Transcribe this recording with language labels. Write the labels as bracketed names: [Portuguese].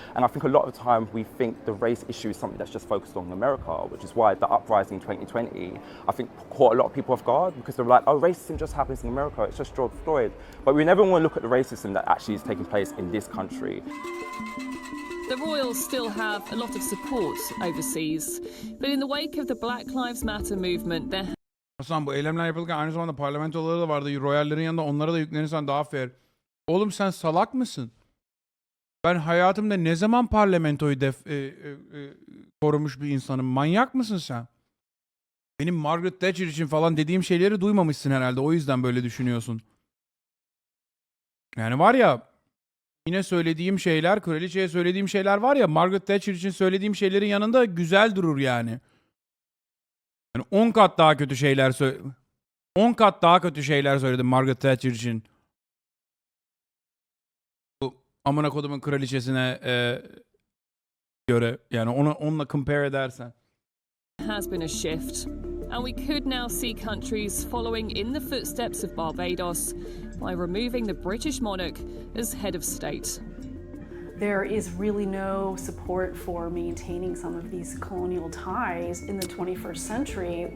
[English] And I think a lot of the time we think the race issue is something that's just focused on America, which is why the uprising in 2020, I think, caught a lot of people off guard because they're like, oh, racism just happens in America, it's just George Floyd. But we never want to look at the racism that actually is taking place in this country. The royals still have a lot of support overseas, but in the wake of the Black Lives Matter movement, there [Turkish] Hasan, bu eylemler yapılırken aynı zamanda parlamentoları da vardı. Royallerin yanında onlara da yüklenirsen daha fair. Oğlum sen salak mısın? Ben hayatımda ne zaman parlamentoyu korumuş bir insanım? Manyak mısın sen? Benim Margaret Thatcher için falan dediğim şeyleri duymamışsın herhalde. O yüzden böyle düşünüyorsun. Yani var ya, yine söylediğim şeyler, kraliçeye söylediğim şeyler var ya, Margaret Thatcher için söylediğim şeylerin yanında güzel durur yani. Yani 10 kat daha kötü şeyler 10 kat daha kötü şeyler söyledim Margaret Thatcher için. Bu amına kodumun kraliçesine göre, yani onunla compare edersen. [English] has been a shift, and we could now see countries following in the footsteps of Barbados by removing the British monarch as head of state. There is really no support for maintaining some of these colonial ties in the 21st century.